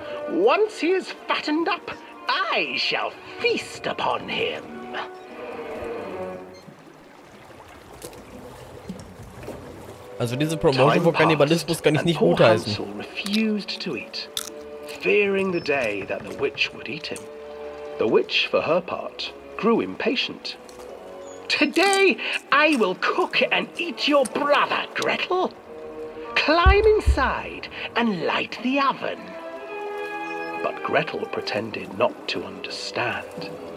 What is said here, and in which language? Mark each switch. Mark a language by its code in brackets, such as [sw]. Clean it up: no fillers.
[en] Once he is fattened up, I shall feast upon him. [de] Also diese Promotion für Kannibalismus kann ich nicht gutheißen. [en] Hansel refused to eat, fearing the day that the witch would eat him. The witch, for her part, grew impatient. Today I will cook and eat your brother, Gretel. Climb inside and light the oven. But Gretel pretended not to understand.